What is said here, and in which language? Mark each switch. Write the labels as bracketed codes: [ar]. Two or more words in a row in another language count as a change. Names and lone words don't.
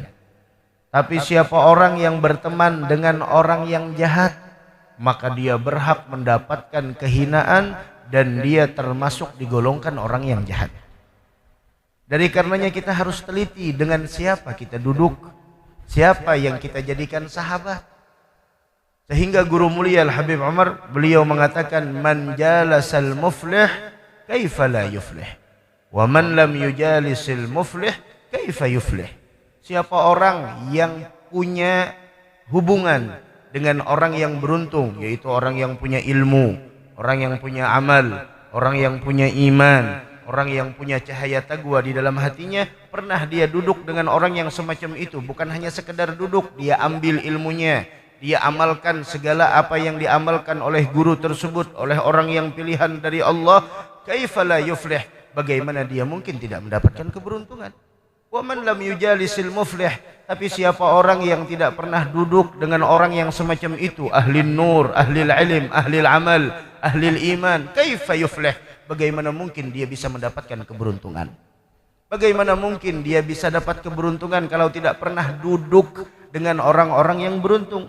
[id] Tapi siapa orang yang berteman dengan orang yang jahat, maka dia berhak mendapatkan kehinaan dan dia termasuk digolongkan orang yang jahat. Dari karenanya kita harus teliti dengan siapa kita duduk, siapa yang kita jadikan sahabat. Sehingga guru mulia Al-Habib Umar, beliau mengatakan [ar] من جالس المفلح كيف لا يفلح ومن لم يجالس المفلح كيف يفلح. [id] Siapa orang yang punya hubungan dengan orang yang beruntung, yaitu orang yang punya ilmu, orang yang punya amal, orang yang punya iman, orang yang punya cahaya taqwa di dalam hatinya, pernah dia duduk dengan orang yang semacam itu, bukan hanya sekedar duduk, dia ambil ilmunya, dia amalkan segala apa yang diamalkan oleh guru tersebut, oleh orang yang pilihan dari Allah, [ar] كيف لا يفلح, [id] bagaimana dia mungkin tidak mendapatkan keberuntungan. [ar] ومن لم يجالس المفلح, [id] tapi siapa orang yang tidak pernah duduk dengan orang yang semacam itu, ahli nur, ahli ilm, ahli amal, ahli iman, [ar] كيف يفلح, [id] bagaimana mungkin dia bisa mendapatkan keberuntungan? Bagaimana mungkin dia bisa dapat keberuntungan kalau tidak pernah duduk dengan orang-orang yang beruntung?